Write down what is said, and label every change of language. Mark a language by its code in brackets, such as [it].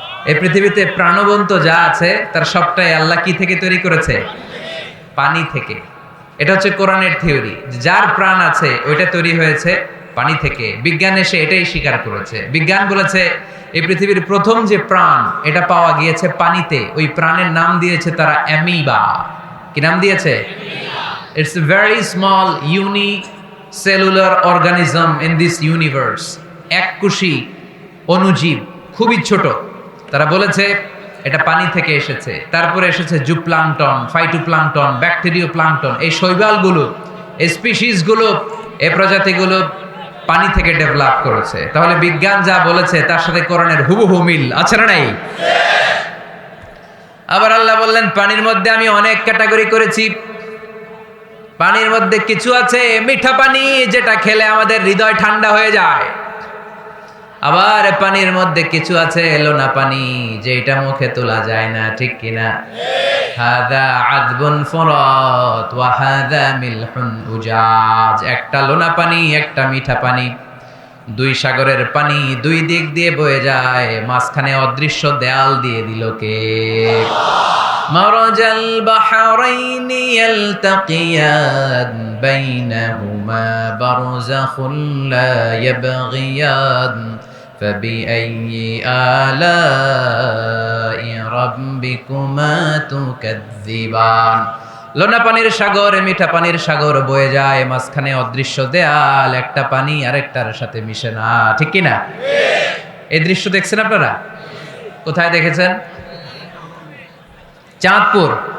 [bn] এই পৃথিবীতে প্রাণবন্ত যা আছে তার সবটাই আল্লাহ কি থেকে তৈরি করেছে? পানি থেকে। এটা হচ্ছে কোরআনের থিওরি, যার প্রাণ আছে ওইটা তৈরি হয়েছে পানি থেকে। বিজ্ঞান এসে এটাই স্বীকার করেছে। বিজ্ঞান বলেছে এই পৃথিবীর প্রথম যে প্রাণ এটা পাওয়া গিয়েছে পানিতে। ওই প্রাণের নাম দিয়েছে তারা অ্যামিবা। কি নাম দিয়েছে? [en] It's a very small unicellular organism in this universe. [bn] এককোষী অণুজীব, খুবই ছোট। তারা বলেছে এটা পানি থেকে এসেছে। তারপরে এসেছে জুপ্লাঙ্কটন, ফাইটোপ্লাঙ্কটন, ব্যাকটেরিও প্লাঙ্কটন। এই শৈবালগুলো, এই স্পিসিসগুলো, এই প্রজাতিগুলো পানি থেকে ডেভেলপ করেছে। তাহলে বিজ্ঞান যা বলেছে তার সাথে কোরআনের হুবহু মিল আছে না নাই? আবার আল্লাহ বললেন পানির মধ্যে আমি অনেক ক্যাটাগরি করেছি। পানির মধ্যে কিছু আছে মিঠা পানি, যেটা খেলে আমাদের হৃদয় ঠান্ডা হয়ে যায়। আবার পানির মধ্যে কিছু আছে লোনা পানি, যেটা মুখে তোলা যায় না, ঠিক কিনা? [ar] হাদা আযবুন ফুরাত ওয়া হাদা মিলহুন উজাজ। [bn] একটা লোনা পানি, একটা মিঠা পানি, দুই সাগরের পানি দুই দিক দিয়ে বয়ে যায়, মাঝখানে অদৃশ্য দেয়াল দিয়ে দিল কে? [ar] مرج البحرين يلتقيان بينهما برزخ لا يبغيان فبأي آلاء ربكما تكذبان। [bn] লোনা পানির সাগর, মিঠা পানির সাগর বয়ে যায়, মাঝখানে অদৃশ্য দেয়াল, একটা পানি আরেকটার সাথে মিশে না, ঠিক কি না? এই দৃশ্য দেখছেন আপনারা? কোথায় দেখেছেন? চাঁদপুর।